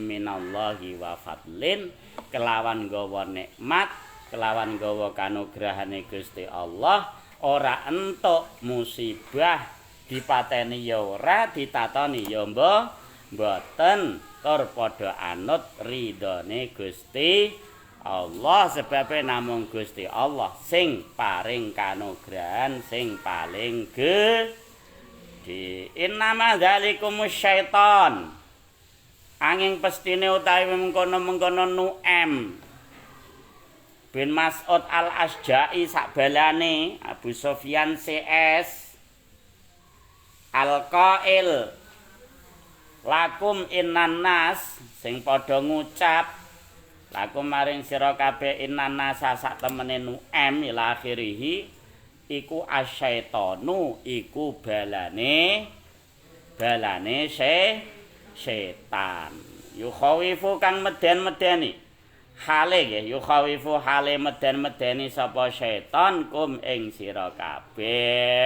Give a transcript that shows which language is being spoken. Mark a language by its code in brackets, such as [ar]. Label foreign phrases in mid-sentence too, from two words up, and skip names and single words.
[ar] من الله وفضل, [jv] kelawan gawa nikmat, kelawan gawa kanugrahane Gusti Allah, ora entuk musibah, dipateni ya ora, ditatoni ya mboten, tur padha anut ridhone Gusti Allah, sebab namung Gusti Allah sing paring kanugrahan sing paling gedhe. [ar] إنما ذلكم الشيطان. [jv] Anging pestine utawi mengkono-mengkono Nu'aim bin Mas'ud al-Asja'i sakbalane Abu Sufyan CS [ar] القائل لكم إن الناس, [jv] sing padha ngucap lakum maring sira kabeh [ar] إن الناس [jv] sak temene Nu'aim [ar] إلى آخره [jv] iku asyaitonu, iku balane setan. Yukhawifu kang meden-medeni hale nggih, yukhawifu hale meden-medeni sapa setan kum ing sira kabeh.